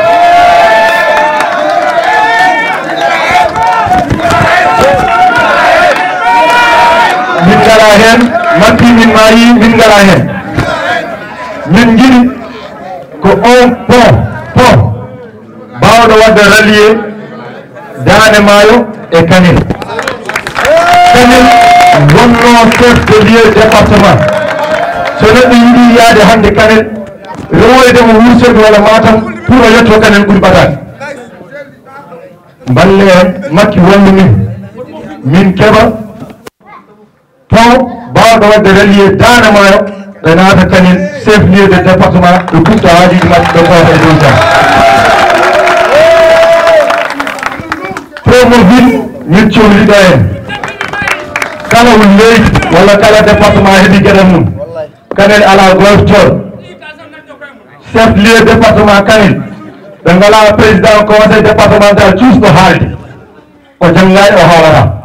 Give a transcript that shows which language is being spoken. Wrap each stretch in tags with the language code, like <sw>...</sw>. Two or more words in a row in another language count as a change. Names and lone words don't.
<ff>min ngala hen mappi min mayi min ngala hen min jiɗi ko on pont bawɗo wadde rallier Dane Maayo e Kanel wonno</ff> <fr>chef de lieu département</fr> <ff>so neɗɗo yiɗi yaade hande Kanel rewoydemo Wourossogui walla Matam pour o yetto Kanel ɓuuri ɓadade mballe en makki wallu min keɓa pont bawɗo wadde rallier Dane Maayo ɓe naata Kanel</ff> <fr>chef lieu de département</fr> <ff>ɓe kufta haajuji maɓɓe ɓe kota e dow jam Promoville min cohliɗo en kala won leydi walla kala département heeɓi gueɗal mum Kanel ala goytol</ff> <fr>chef lieu département</fr> <ff>Kanel ɓe ngala</ff> <fr>président conseil départemental</fr> <ff>cuusɗo haalde o janngani o haalata</ff>